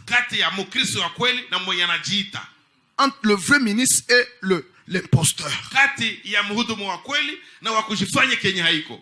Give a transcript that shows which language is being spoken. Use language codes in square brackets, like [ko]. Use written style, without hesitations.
[sw] Kati ya mkristo wa kweli na mwenye anajiita. [fr] Entre le vrai ministre et l'imposteur. [sw] Kati ya mhudumu wa kweli na wa kujifanya kenye haiko.